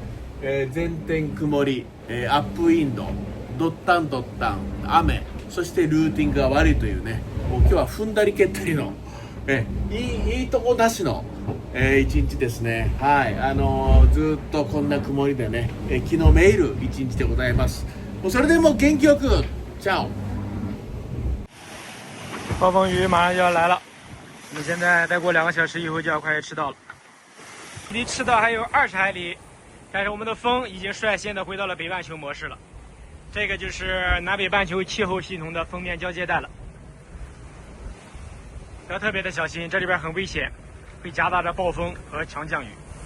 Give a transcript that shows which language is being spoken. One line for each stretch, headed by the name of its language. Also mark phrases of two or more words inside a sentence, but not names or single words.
Japanese: 全天曇り、アップウィンド、ドッタン雨、そしてルーティングが悪いというね、もう今日は踏んだり蹴ったりの、いいとこなしの、一日ですね。はい、ずっとこんな曇りでね、気のめいる一日でございます。もうそれでも元気よくチャオ。
Chinese: 暴风雨马上就要来了，我们现在再过2个小时以后就要快迟到了，离赤道还有20海里，但是我们的风已经率先的回到了北半球模式了。这个就是南北半球气候系统的锋面交界带了，要特别的小心，这里边很危险，会夹杂着暴风和强降雨。